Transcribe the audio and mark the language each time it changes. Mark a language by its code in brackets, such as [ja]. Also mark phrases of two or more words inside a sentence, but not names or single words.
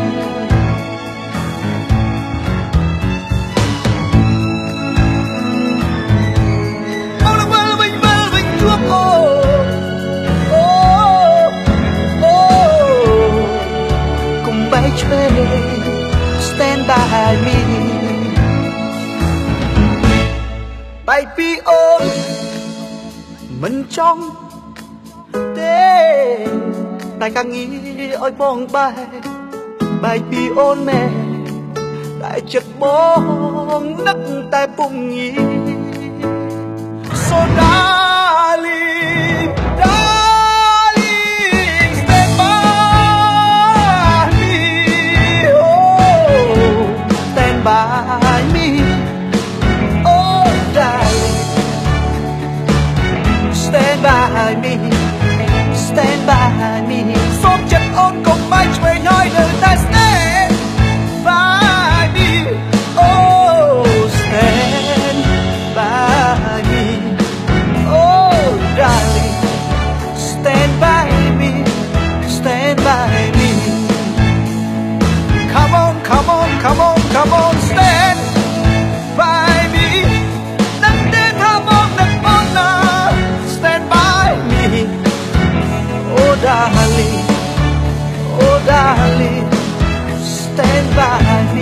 [en] Oh, the world will you up, oh, oh, oh. Come by train, stand by me. [km] Baby អូនមិនចង់ទេតែកាងារឲ្យបងបែកពីអូនមែនតែចិត្តបងនឹកតែពុំងា [en] So darling darling stand by me oh stand by me Stand by me Stand by me [km] សូមចិត្តអូន កុំបែកឆ្វេងឲ្យនៅតែ [en] Stand by me Oh stand by me Oh darling Stand by me Stand by me Come on come on come on come on Stand by me Darling, oh darling, stand by me.